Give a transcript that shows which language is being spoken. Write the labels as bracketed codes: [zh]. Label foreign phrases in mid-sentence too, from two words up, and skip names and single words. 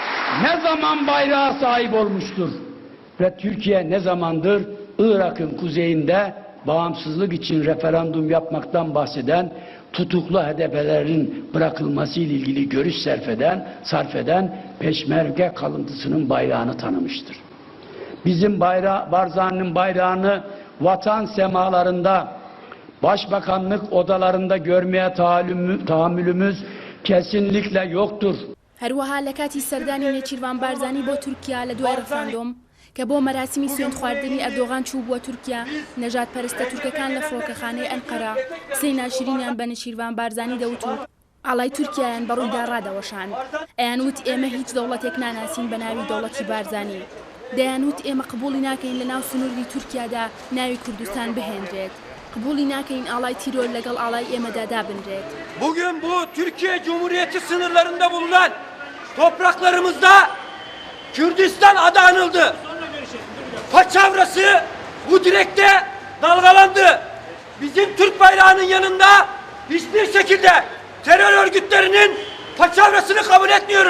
[tr] ne zaman bayrağa sahip olmuştur? Ve Türkiye ne zamandır Irak'ın kuzeyinde bağımsızlık için referandum yapmaktan bahseden, tutuklu HDP'lerin bırakılması ile ilgili görüş sarf eden Peşmerge kalıntısının bayrağını tanımıştır. Bizim Barzani'nin bayrağını vatan semalarında, başbakanlık odalarında görmeye tahammülümüz kesinlikle yoktur. [ckb] هەروەها لە کاتی سەردانی نێچیروان بارزانی بۆ تورکیا لە دوای ڕفراندۆم کە بۆ مەراسیمی سوێند خواردنی ئەردۆغان چوو بووە تورکیا نەژاد پەرستە تورکەکان لە فڕۆکەخانەی ئەنقەرە قسەی ناشرینیان بە نێچیروان بارزانی دەوت و ئاڵای تورکیایان بەڕوویدا ڕادەوەشان ئەیانوت ئێمە هیچ دەوڵەتێک ناناسین بە ناوی دەوڵەتی بارزانی دەیانوت ئێمە قبوڵی ناکەین لە ناو سنووری تورکیادا ناوی کوردستان بهێنرێت قبولی ناکەین ئاڵای تیرۆر لەگەڵ ئاڵای ئێمەدا دابنرێت. [tr] Bugün bu Türkiye Cumhuriyeti sınırlarında bulunan topraklarımızda Kürdistan adı anıldı. Paçavrası bu direkte dalgalandı. Bizim Türk bayrağının yanında hiçbir şekilde terör örgütlerinin paçavrasını kabul etmiyoruz.